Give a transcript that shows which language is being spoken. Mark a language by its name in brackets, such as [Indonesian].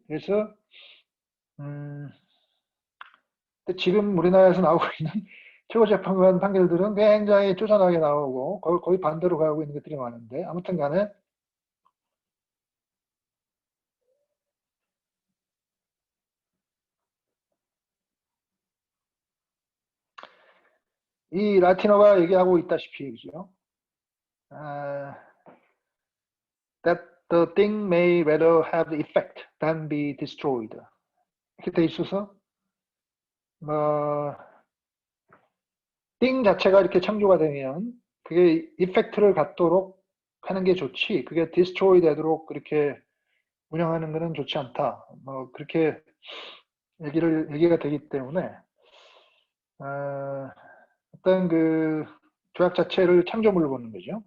[Korean] 그래서 음, 지금 우리나라에서 나오고 있는 최고재판관 판결들은 굉장히 쪼잔하게 나오고 거의 반대로 가고 있는 것들이 많은데 아무튼 간에 이 라틴어가 얘기하고 있다시피 그죠? [English] 아, that the thing may rather have the effect than be destroyed. [Korean] 이렇게 돼 있어서 뭐 thing 자체가 이렇게 창조가 되면 그게 이펙트를 갖도록 하는 게 좋지 그게 디스트로이 되도록 그렇게 운영하는 것은 좋지 않다. 뭐 그렇게 얘기가 되기 때문에 어떤 그 조약 자체를 창조물로 보는 거죠.